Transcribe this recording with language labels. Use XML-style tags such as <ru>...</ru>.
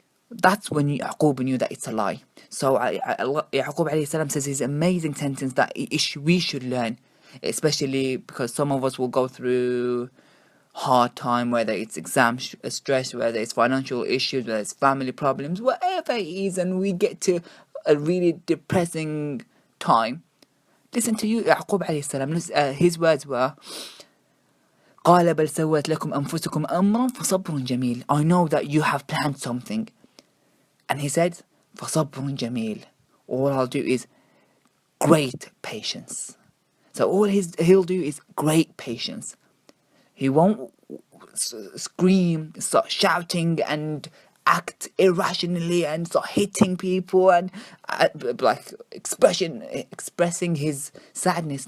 <en>That's when Yaqub knew that it's a lie. So Yaqub alayhi salam says his amazing sentence that we should learn, especially because some of us will go through hard time, whether it's exam stress, whether it's financial issues, whether it's family problems, whatever it is, and we get to a really depressing time. Listen to Yaqub alayhi salam. His words were,</en> <ar>قال بل سوت لكم أنفسكم أمرا فصبر جميل.</ar> <en>I know that you have planned something. And he said,</en> <ar>فصبر جميل.</ar> <en>All I'll do is great patience. So all he'll do is great patience. He won't scream, start shouting and act irrationally and start hitting people and expressing his sadness.</en>